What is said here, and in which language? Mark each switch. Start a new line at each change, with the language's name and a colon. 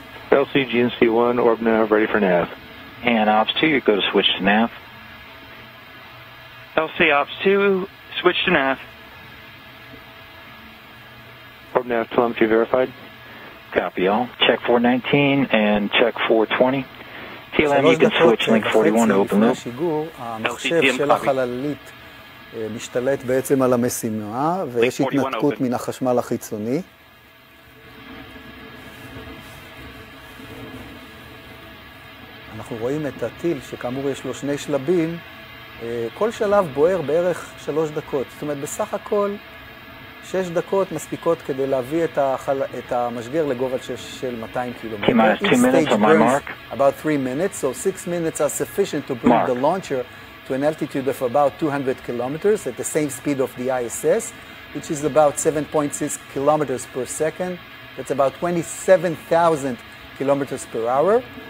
English: LC GNC1, orb nav, ready for nav. And Ops 2, you go to switch to nav. LC Ops 2, switch to nav. Orb nav telemetry verified. Copy all. Check 419 and check 420.
Hebrew: 3 דקות וחצי לפני השיגור, המחשב של החללית משתלט בעצם על המשימה, ויש התנתקות מן החשמל החיצוני. אנחנו רואים את הטיל, שכאמור יש לו 2 שלבים, כל שלב בוער בערך 3 דקות. זאת אומרת, בסך הכל 6 דקות מספיקות כדי להביא את המשגר לגובה של 200 קילומטר.
English: Each stage burns about 3 minutes, so 6 minutes are sufficient to bring the launcher to an altitude of about 200 kilometers at the same speed of the ISS, which is about 7.6 kilometers per second. That's about 27,000 kilometers per hour.